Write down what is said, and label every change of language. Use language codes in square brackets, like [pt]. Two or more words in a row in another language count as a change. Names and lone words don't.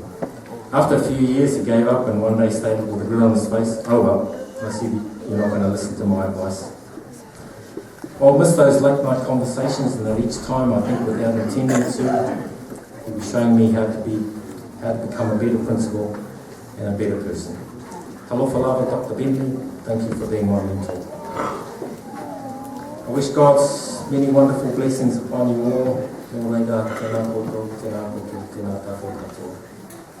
[en] After a few years, he gave up and one day stated with a grin on his face, "Oh well, I see you're not going to listen to my advice." I'll miss those late night conversations, and at each time, I think without intending to, he was showing me how to become a better principal and a better person. [sm] Talofa lava, [en] Dr. Bentley, thank you for being my mentor. I wish God's many wonderful blessings upon you all. [mi] Tēnā koutou, tēnā koutou, tēnā tātou katoa.